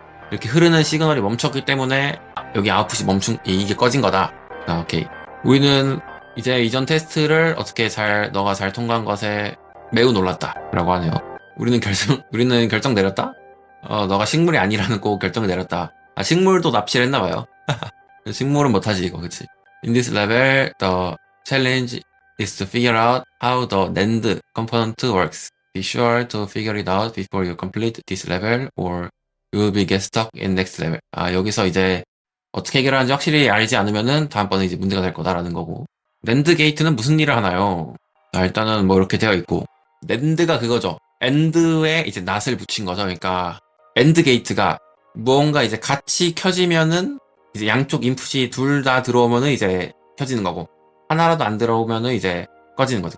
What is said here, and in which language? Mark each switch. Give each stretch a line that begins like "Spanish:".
Korean: 이렇게 흐르는 시그널이 멈췄기 때문에 여기 아웃풋이 이게 꺼진 거다. 오케이. 우리는 이제 이전 테스트를 너가 잘 통과한 것에 매우 놀랐다. 라고 하네요. 우리는 결정 내렸다? 너가 식물이 아니라는 꼭 결정을 내렸다. 식물도 납치를 했나봐요. 식물은 못하지, 이거, 그치?
English: In this level, the challenge is to figure out how the NAND component works. Be sure to figure it out before you complete this level, or you will be get stuck in next level.
Korean: 여기서 이제 어떻게 해결하는지 확실히 알지 않으면은 다음번에 이제 문제가 될 거다라는 거고. 낸드 게이트는 무슨 일을 하나요? 일단은 뭐 이렇게 되어 있고, 낸드가 그거죠. 엔드에 이제 낫을 붙인 거죠. 그러니까 엔드 게이트가 무언가 이제 같이 켜지면은 이제 양쪽 인풋이 둘 다 들어오면은 이제 켜지는 거고, 하나라도 안 들어오면은 이제 꺼지는 거죠.